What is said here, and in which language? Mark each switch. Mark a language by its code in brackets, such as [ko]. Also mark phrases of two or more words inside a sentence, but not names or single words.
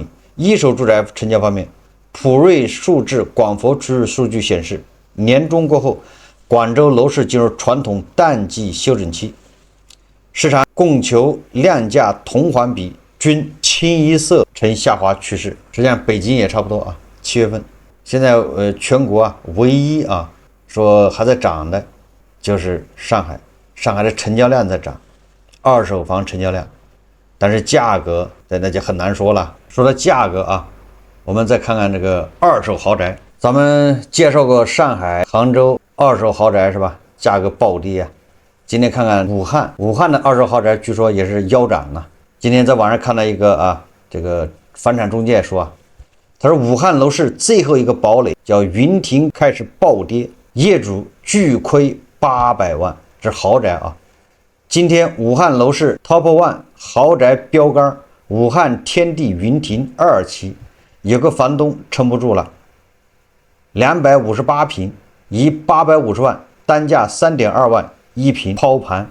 [zh] 一手住宅成交方面，普瑞数字廣佛区域數据顯示，年中過後， 廣州樓市進入傳統淡季休整期，市場供求量價同環比均清一色呈下滑趨勢。實際上北京也差不多啊，7月份。現在全國啊唯一啊說還在漲的就是上海，上海的成交量在漲，二手房成交量，但是價格那就很難說了。说到價格啊，我們再看看这個二手豪宅。咱們介紹過上海、杭州二手豪宅是吧？價格暴跌啊。今天看看武漢的二手豪宅據說也是腰斬了。今天在網上看到一個啊，這個房產中介說啊，他說武漢樓市最後一個堡壘叫雲亭開始暴跌，業主巨虧800萬，這是豪宅啊。今天武漢樓市 Top One 豪宅標杆武漢天地雲亭2期，有個房東撐不住了，258平，以850萬，單價3.2萬一平拋盤。